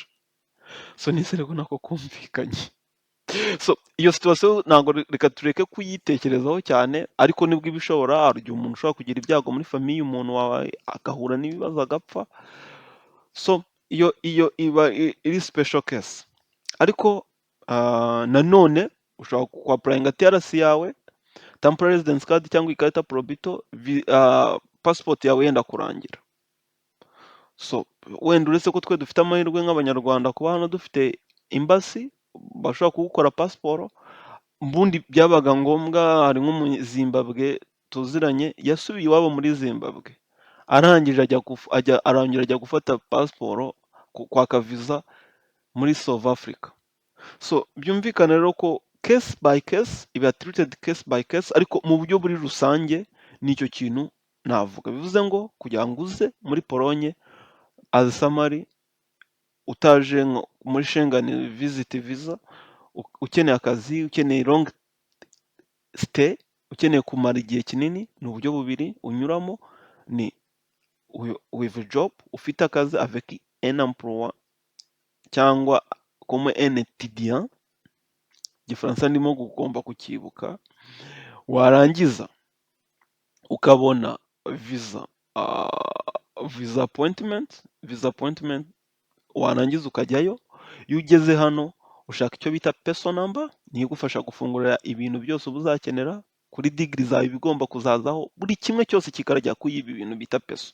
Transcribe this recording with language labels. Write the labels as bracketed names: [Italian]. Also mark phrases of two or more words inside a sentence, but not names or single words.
[Kinyarwanda] So nizere ko nako kumvikanye. So iyo situation ntabwo reka tureke kuyitekerezaho cyane, ariko nibwo ibishobora. Hari igihe umuntu ushobora kugira ibyago muri famiye, umuntu wawe agahura n'ibibazo agapfa. So iyo iba iri special case. Ariko nanone ushobora kuapplyinga TRC yawe, [English] temporary residence card [Kinyarwanda] cyangwa ikarita probito, passport yawe yenda kurangira. So wenda uretse ko twe dufite amahirwe nk'abanyarwanda kuba hano dufite embassy bashobora kugukora pasiporo, ubundi byabaga ngombwa. Hari nk'umuzimbabwe tuziranye yasubiye iwabo muri Zimbabwe, arangije ajya gufata pasiporo kwaka visa muri South Africa. So byumvikana rero ko [English] case by case [Kinyarwanda] iba [English] treated case by case, [Kinyarwanda] ariko mu buryo buri rusange nicyo kintu navuga. Bivuze ngo kugira ngo uze muri Polonye [English] as summary, [Kinyarwanda] utaje muri Schengen [English] visit visa, [Kinyarwanda] ukeneye akazi, ukeneye [English] long stay, [Kinyarwanda] ukeneye kumara igihe kinini, ni uburyo bubiri unyuramo. [English] Ni with a job, [Kinyarwanda] ufite akazi [French] avec un emploi [Kinyarwanda] cyangwa [French] comme un étudiant. [Kinyarwanda] Igifaransa ndimo kugomba kukibuka. Warangiza ukabona [English] visa appointment, [Kinyarwanda] warangiza ukajyayo. Iyo ugeze hano ushaka icyo bita [English] peso number, [Kinyarwanda] niyo igufasha gufungurira ibintu byose uba uzakenera kuri digiri zawe bigomba kuzazaho, buri kimwe cyose kikarajya kuri ibi bintu bita peso.